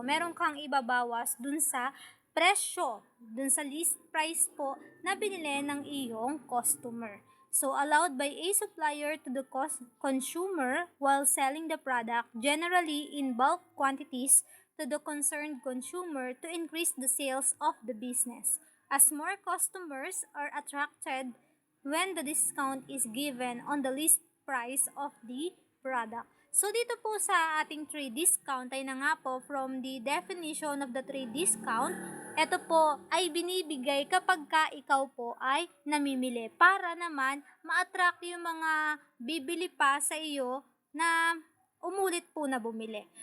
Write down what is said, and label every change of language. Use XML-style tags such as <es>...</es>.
<tl>Meron kang ibabawas dun sa presyo, dun sa list price po na binili ng iyong customer.</tl> <en>So, allowed by a supplier to the consumer while selling the product, generally in bulk quantities, to the concerned consumer to increase the sales of the business. As more customers are attracted when the discount is given on the list price of the product.</en> <tl>So, dito po sa ating trade discount ay na nga po from the definition of the trade discount, ito po ay binibigay kapag ka ikaw po ay namimili para naman ma-attract yung mga bibili pa sa iyo na umulit po na bumili.</tl>